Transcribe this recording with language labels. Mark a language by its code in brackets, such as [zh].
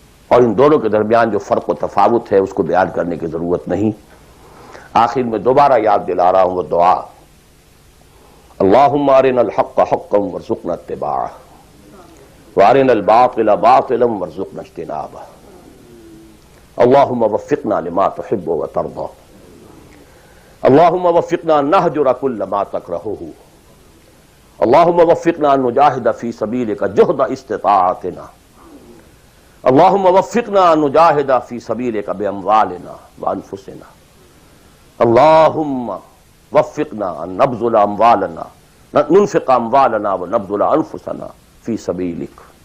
[ur] اور ان دونوں کے درمیان جو فرق و تفاوت ہے اس کو بیان کرنے کی ضرورت نہیں. آخر میں دوبارہ یاد دلا رہا ہوں وہ دعا، [ar] اللہم ارنا الحق حقا وارزقنا اتباعہ وارنا الباطل باطلا وارزقنا اجتنابہ. اللہم وفقنا لما تحب وترضى. اللہم وفقنا نہجر کل ما تکرہہ. اللہم وفقنا ان نجاہد فی سبیلک جہد استطاعتنا. اللہم وفقنا ان نجاہد فی سبیلک باموالنا وانفسنا. اللہم وفقنا ان نبذل اموالنا ننفق اموالنا ونبذل انفسنا فی سبیلک.